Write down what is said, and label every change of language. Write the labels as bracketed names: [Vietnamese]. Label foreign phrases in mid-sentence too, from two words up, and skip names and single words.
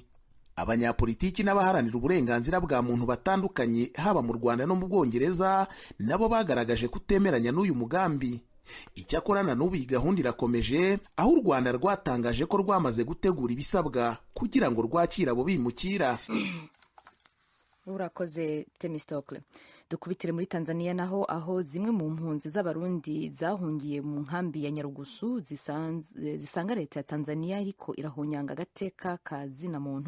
[Kinyarwanda] Abanyapolitiki n'abaharanira uburenganzira bwa muntu batandukanye haba mu Rwanda no mu Bwongereza nabo bagaragaje kutemeranya n'uyu mugambi. Icyakora na n'ubu iyi gahunda irakomeje, aho u Rwanda rwatangaje ko rwamaze gutegura ibisabwa kugira ngo rwakire abo bimukira. [Rundi] Urakoze Temistokle. Dukubitire muri Tanzania naho aho zimwe mu mpunzi z'abarundi zahungiye mu nkambi ya Nyarugusu zisanga leta ya Tanzania ariko irahonyanga agateka ka zina muntu.